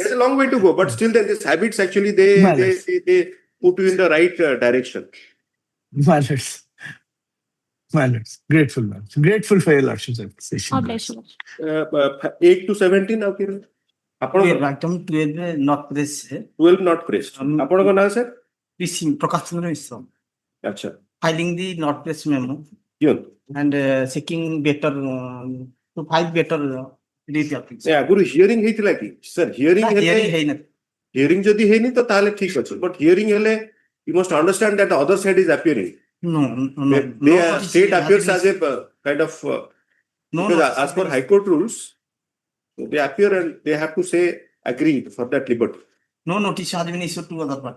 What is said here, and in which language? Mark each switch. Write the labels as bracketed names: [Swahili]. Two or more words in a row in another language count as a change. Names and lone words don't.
[English] There's a long way to go, but still, then these habits actually they Manners. put you in the right direction. My lords. Grateful, lords. Grateful for your lordship's appreciation. God bless you. 8 to 17 now, Kiran. ଆପଣ item 12 not press 12 not pressed. [Odia] ଆପଣଙ୍କ ନାଁ sir? Prakash Chandra Mishra. ଆଚ୍ଛା [English] Filing the not press memo [Odia] ଦିଅନ୍ତୁ। [English] and seeking better to file better rate application. [Odia] ଏ ଆଗରୁ ହିୟରିଂ ହେଇଥିଲା କି ସାର୍? ହିୟରିଂ ନା, ହେଲେ hearing ହେଇନି। ହିୟରିଂ ଯଦି ହେଇନି ତ ତାହେଲେ ଠିକ ଅଛି, ବଟ୍ ହିୟରିଂ ହେଲେ [English] you must understand that the other side is appearing. No, no, They no are, notice state has appears been- as a kind of no because notice as has per been- High Court rules, they appear and they have to say agreed for that liberty. no notice has been issued to other party.